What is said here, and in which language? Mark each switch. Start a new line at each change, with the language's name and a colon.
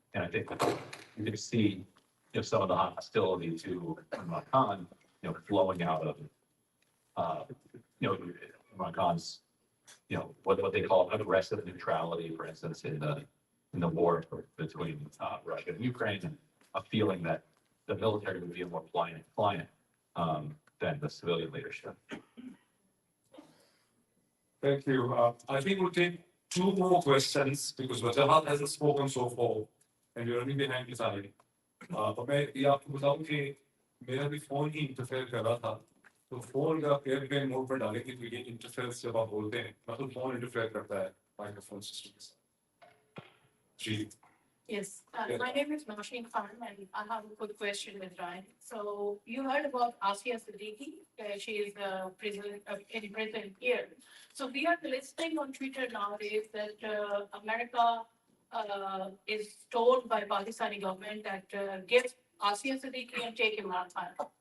English: And I think that you can see some of the hostility to Imran Khan, flowing out of Imran Khan's what they call aggressive neutrality, for instance, in the war between Russia and Ukraine, and a feeling that the military would be a more pliant than the civilian leadership. Thank you. I think we'll take two more questions because Wajahat hasn't spoken so far, and we're running behind the time.
Hindi: तो मैं ये आपको बताऊं कि मेरा भी phone ही interfere कर रहा था, तो फोन का एयरप्लेन मोड पर डालने के लिए इंटरफेरेंस जब आप बोलते हैं मतलब फोन इंटरफेयर करता है माइक्रोफोन सिस्टम के साथ। जी।
English: Yes, my name is Moeed Khan, and I have a quick question with Ryan. So you heard about Asia Siddiqui. She is in prison here. So we are listening on Twitter nowadays that America is told by Pakistani government that give Asia Siddiqui and take Imran Khan.